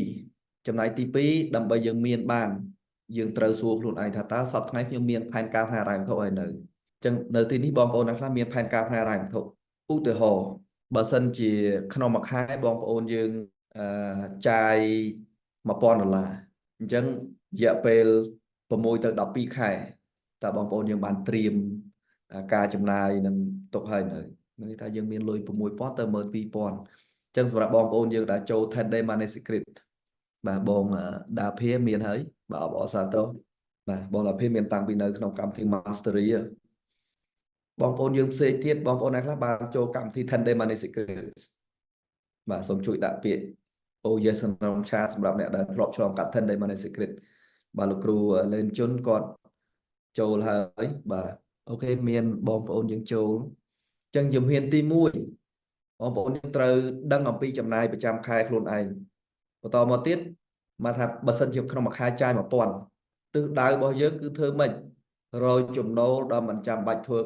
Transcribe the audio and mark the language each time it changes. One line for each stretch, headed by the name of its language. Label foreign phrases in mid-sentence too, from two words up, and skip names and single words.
Khmer: 2 ចំណែកទី2ដើម្បីយើងមានបានយើងត្រូវសួរខ្លួនឯងថាតើសប្តាហ៍ថ្ងៃខ្ញុំមានផែនការផ្នែកហិរញ្ញវត្ថុហើយនៅអញ្ចឹងនៅទីនេះបងប្អូនអ្នកខ្លះមានផែនការផ្នែកហិរញ្ញវត្ថុឧទាហរណ៍បើសិនជាក្នុងមួយខែបងប្អូនយើងចាយ$1000អញ្ចឹងរយៈពេល6ទៅ12ខែតើបងប្អូនយើងបានត្រៀមការចំណាយនឹងទុក ហើយនៅមានន័យថាយើងមានលុយ6000ទៅ12000អញ្ចឹងសម្រាប់បងប្អូនយើងដែលចូល
English: 10 day money secret
Khmer: បាទបងដាភាមានហើយបាទអបអរសាទរបាទបងដាភាមានតាំងពីនៅក្នុងកម្មវិធី Mastery បងប្អូនយើងផ្សេងទៀតបងប្អូនអ្នកខ្លះបានចូលកម្មវិធី
English: 10 day money secret
Khmer: បាទសូមជួយដាក់ ពាក្យ
English: Oh yes
Khmer: ក្នុងឆាតសម្រាប់អ្នកដែលធ្លាប់ឆ្លងកាត់
English: 10 day money secret
Khmer: បាទលោកគ្រូលេនជុនគាត់ចូលហើយបាទអូខេមានបងប្អូនយើងចូលអញ្ចឹងជំហានទី1បងប្អូនយើងត្រូវដឹងអំពីចំណាយ ប្រចាំខែខ្លួនឯងបន្តមកទៀតមកថាបើសិនជាក្នុងមួយខែចាយ1000ទិសដៅរបស់យើងគឺធ្វើម៉េចរកចំណូលដល់មិនចាំបាច់ធ្វើ